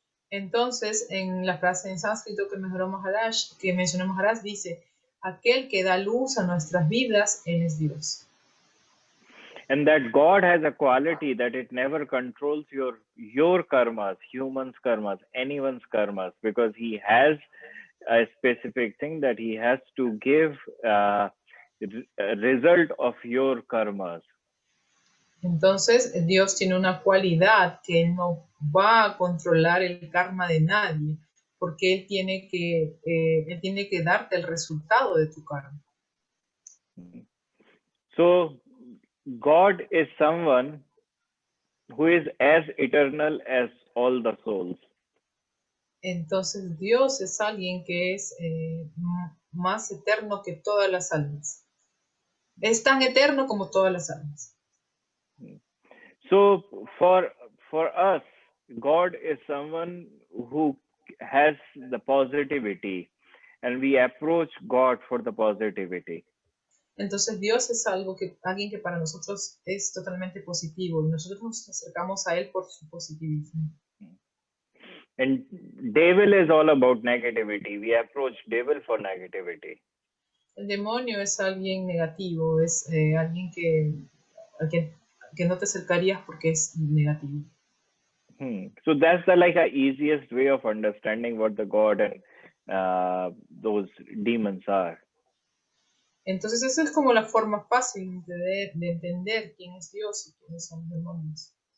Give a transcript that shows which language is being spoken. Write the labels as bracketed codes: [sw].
[es] Entonces, en la frase en sánscrito que mencionó Maharaj, dice, aquel que da luz a nuestras vidas, Él es Dios. [en] And that God has a quality that it never controls your karmas, humans' karmas, anyone's karmas, because he has a specific thing that he has to give a result of your karmas. [es] Entonces, Dios tiene una cualidad que Él no va a controlar el karma de nadie, porque Él tiene que darte el resultado de tu karma. [en] So God is someone who is as eternal as all the souls. [es] Entonces, Dios es alguien que es más eterno que todas las almas. Es tan eterno como todas las almas. [en] So for us, God is someone who has the positivity, and we approach God for the positivity. [es] Entonces Dios es alguien que para nosotros es totalmente positivo y nosotros nos acercamos a Él por su positivismo. [en] And devil is all about negativity. We approach devil for negativity. [es] El demonio es alguien negativo, es alguien que no te acercarías porque es negativo. [en] So that's the easiest way of understanding what the God and those demons are. [es] Entonces esa es como la forma fácil de entender quién es Dios y quiénes son los demonios.